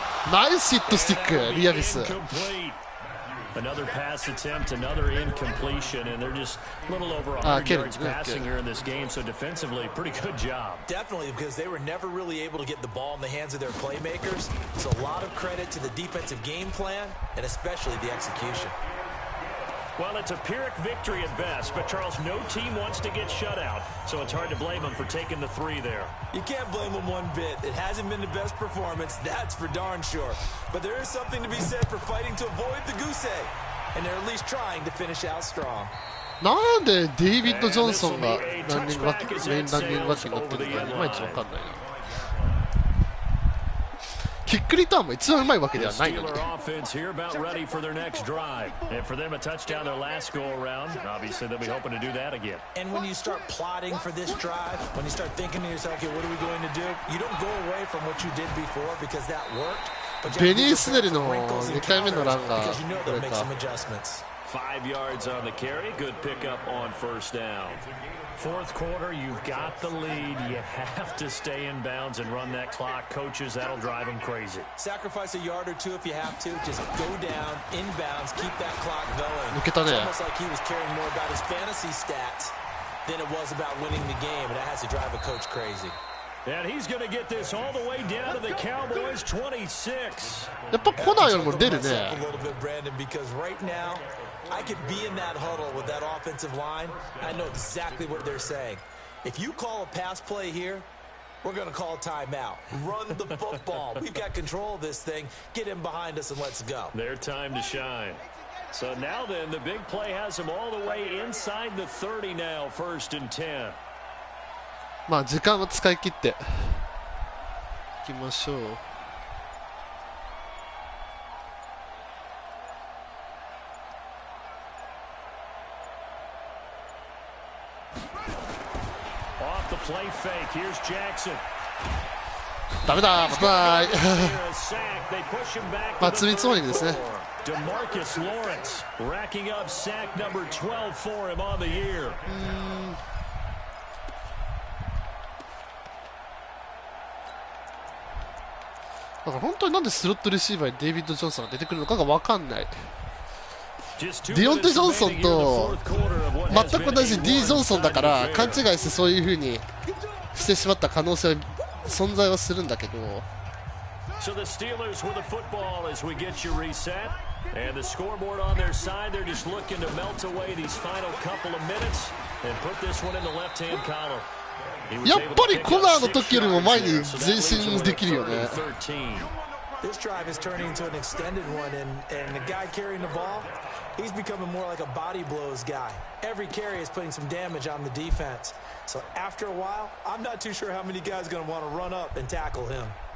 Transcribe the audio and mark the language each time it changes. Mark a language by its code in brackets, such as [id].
[ja] ナイスヒットスティック、リアビス。 [en] Incomplete. Another pass attempt, another incompletion, and they're just a little over 100 yards passing here in this game, so defensively, pretty good job. Definitely, because they were never really able to get the ball in the hands of their playmakers. So a lot of credit to the defensive game plan, and especially the execution. Well, it's a Pyrrhic victory at best, but Charles, no team wants to get shut out, so it's hard to blame them for taking the 3 there. You can't blame them one bit. It hasn't been the best performance, that's for darn sure. But there is something to be said for fighting to avoid the goose egg, and they're at least trying to finish out strong. [ja] なんでデイビッド・ジョンソンがメインランニングバックになってるのかいまいちわかんないな。キックリターンも一番うまいわけではないのに。 [en] offense here about ready for their next drive. And for them a touchdown their last go around. Obviously they'll be hoping to do that again. And when you start plotting for this drive, when you start thinking to yourself, okay, what are we going to do? You don't go away from what you did before because that worked. [ja] ベニースネルの2回目のランがこれか。 [en] 5 yards on the carry. Good pickup on first down. Fourth quarter, you've got the lead. You have to stay in bounds and run that clock. Coaches, that'll drive them crazy. Sacrifice a yard or two if you have to. Just go down, in bounds, keep that clock going. [ja] 抜けたね。 [en] It's almost like he was caring more about his fantasy stats than it was about winning the game, and that has to drive a coach crazy. And he's going to get this all the way down to the Cowboys 26. [ja] やっぱコナーよりも出るね。 [en] A little bit, Brandon, because right now I could be in that huddle with that offensive line. I know exactly what they're saying. If you call a pass play here, we're going to call timeout. Run the football. We've got control of this thing. Get him behind us and let's go. Their time to shine. So now then, the big play has them all the way inside the 30 now, 1st and 10. [ja] まあ時間を使い切っていきましょう。 [en] Off the play fake. Here's Jackson. [ja] ダメだ、危ない。 [en] They push him back. [ja] まあ積み積もりですね。 [en] DeMarcus Lawrence racking up sack number 12 for him on the year. [ja] だから本当になんでスロットレシーバーにデイビッド・ジョンソンが出てくるのかが分かんない。ディオンテ・ジョンソンと全く同じ D ・ジョンソンだから勘違いしてそういう風にしてしまった可能性は存在はするんだけど。 [en] So the Steelers with the football as we get you reset. And the scoreboard on their side, they're just looking to melt away these final couple of minutes and put this one in the left-hand column. [ja] やっぱりコナーの時よりも前に前進できるよね。 [en] This drive is turning into an extended one, and the guy carrying the ball, he's becoming more like a body blows guy. Every carry is putting some damage on the defense. So after a while, I'm not too sure how many guys are going to want to run up and tackle him.